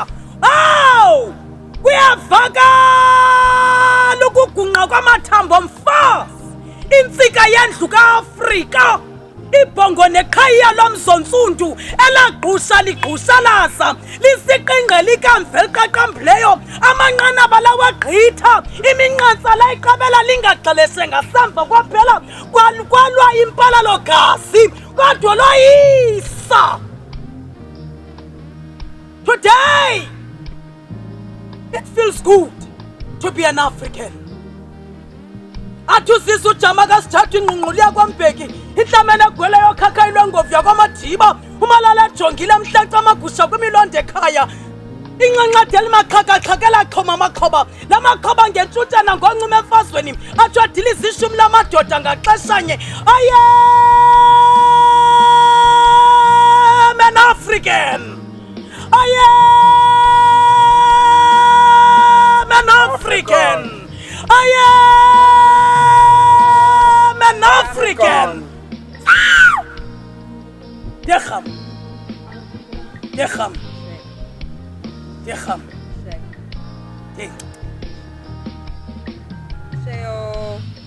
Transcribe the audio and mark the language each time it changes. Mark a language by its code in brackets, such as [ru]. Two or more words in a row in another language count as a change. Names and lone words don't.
[xh] Awu kuyavakala ukugungqa kwamathambo mfazi, intsika yendlu kaAfrika, ibhongo neqhayiya lomzontsundu elagqusha ligqushalaza, lisiqingqe likamva eliqaqambileyo, amanqanaba lawagqitha, iminqantsa layiqabela lingaxelese ngasemva kwaphela kwalwa impalalo gazi, kodwa loyisa. [en] Today it feels good to be an African. [xh] Athusisa ujama kasithatha ingqungquliya kwaMbeki, inhlamene egwele yokhakha ilongovya kwaMadiba, umalala ejongile emhlaca amagusha kwimilondo ekhaya, inqanqade elimaxhakaxhakela xhoma amakhoba, lamakhoba ngentshutana ngoncima emfazweni, atsho adila izishumi lamadoda ngaxeshanye. [en] I am an African. I am an African. I am an African. Decham. Asheo.